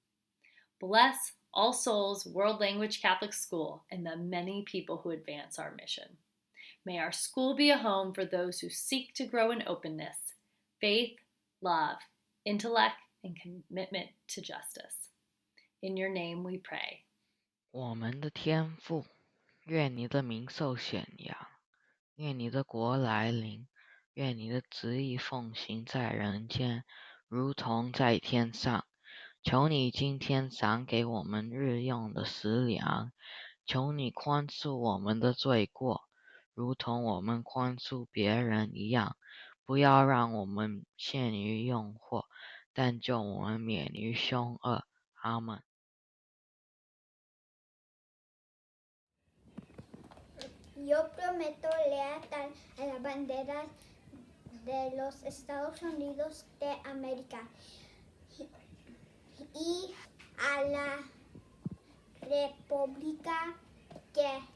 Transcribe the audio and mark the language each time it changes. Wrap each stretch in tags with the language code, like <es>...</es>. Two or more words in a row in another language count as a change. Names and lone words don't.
<en>Bless All Souls World Language Catholic School and the many people who advance our mission. May our school be a home for those who seek to grow in openness, faith, love, intellect, and commitment to justice. In your name we pray.</en> <zh>我们的天父，愿你的名受显扬，愿你的国来临，愿你的旨意奉行在人间，如同在天上。求你今天赏给我们日用的食粮，求你宽恕我们的罪过，如同我们宽恕别人一样，不要让我们陷于诱惑，但救我们免于凶恶。阿们。</zh> <es>Yo prometo lealtad a las banderas de los Estados Unidos de América y a la república que</es>